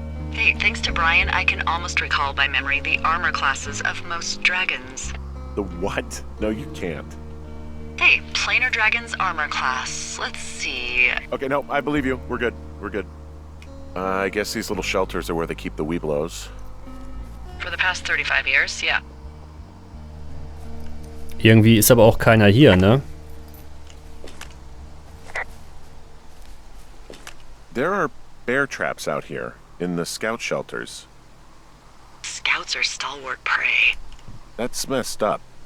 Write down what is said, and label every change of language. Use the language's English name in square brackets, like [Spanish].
[English] Hey, thanks to Brian, I can almost recall by memory the armor classes of most dragons. The what? No, you can't. Hey, planar dragon's armor class. Let's see. Okay, no, I believe you. We're good. We're good. I guess these little shelters are where they keep the weeblos. For the past 35 years, yeah. [German] Irgendwie ist aber auch keiner hier, ne? [English] There are bear traps out here in the scout shelters. Scouts are stalwart prey. That's messed up.